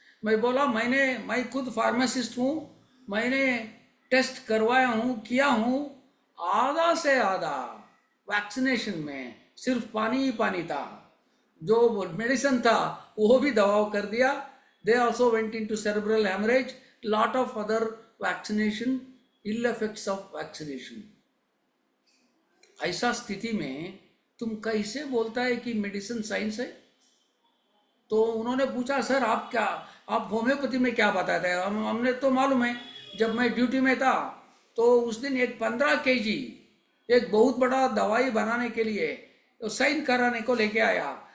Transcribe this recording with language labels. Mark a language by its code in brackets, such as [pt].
[hi] मैं बोला मैं खुद फार्मासिस्ट हूँ, मैंने टेस्ट करवाया हूँ, किया हूँ, आधा से आधा वैक्सीनेशन में सिर्फ पानी ही पानी था, जो मेडिसिन था वो भी दबाव कर दिया. [en] They also went into cerebral haemorrhage, lot of other vaccination, ill effects of vaccination. [hi] ऐसा स्थिति में तुम कैसे बोलता है कि मेडिसिन साइंस है? तो उन्होंने पूछा, सर आप क्या, आप होम्योपैथी में क्या बताते हैं? हमने तो मालूम है, जब मैं ड्यूटी में था तो उस दिन एक 15 kg एक बहुत बड़ा दवाई बनाने के लिए साइन कराने को लेके आया।